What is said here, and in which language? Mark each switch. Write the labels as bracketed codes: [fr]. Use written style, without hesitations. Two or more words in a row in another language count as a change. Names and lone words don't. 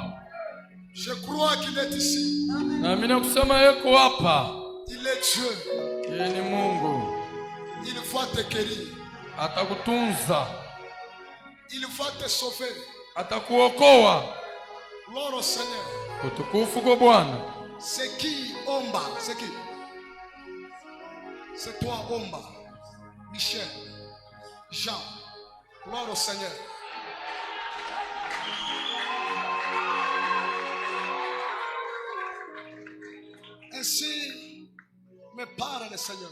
[fr] Je crois qu'il est ici. [sw] Na mimi nakusema yuko hapa. [fr] Il est Dieu. [sw] Yeye ni Mungu. [fr] Il va te guérir. [sw] Atakutunza. [fr] Il va te sauver. [sw] Atakuokoa. [fr] Gloire au Seigneur. [sw] Utukufu kwa Bwana. [fr] C'est qui Omba? C'est qui? C'est toi Omba. Michel. Jean. Gloire au Seigneur. Ainsi me parle le Seigneur.